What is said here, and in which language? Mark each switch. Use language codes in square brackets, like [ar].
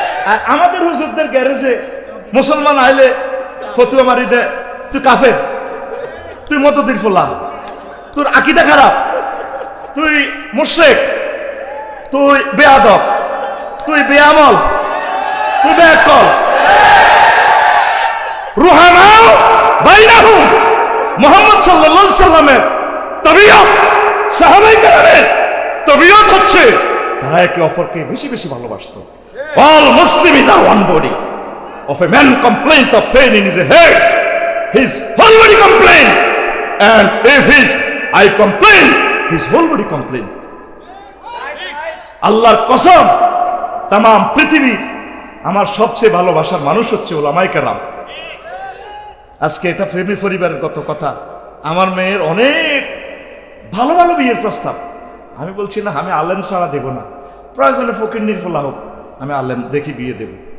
[bn] আর আমাদের হুজুরদের গ্যারেজে মুসলমান আইলে ফতুয়া মারি দে, তুই কাফের, তুই মতদির ফোলা, তোর আকীদা খারাপ, তুই মুশরিক, তুই বেয়াদব, তুই বেআমল, তুই বেআকল। [ar] রুহামাউ বাইনাহুম, [bn] মুহাম্মদ সাল্লাল্লাহু আলাইহি সাল্লামের তাবিয়ত, সাহাবায়ে কেরামের তাবিয়ত হচ্ছে তারা একে অপরকে বেশি বেশি ভালোবাসতো। [en] All Muslims are one body. Of a man complaint of pain in his head, his whole body complain, and if his eye complain, his whole body complain. [bn] আল্লাহর কসম, তাম পৃথিবীর আমার সবচেয়ে ভালোবাসার মানুষ হচ্ছে ওলামায়ে কেরাম। আজকে এটা ফ্যামিলি পরিবারের গত কথা। আমার মেয়ের অনেক ভালো ভালো বিয়ের প্রস্তাব। আমি বলছি না, আমি আলেম ছাড়া দেব না, প্রয়োজনে ফকিন্নির ফোলা হোক, আমি আলেম দেখি বিয়ে দেব।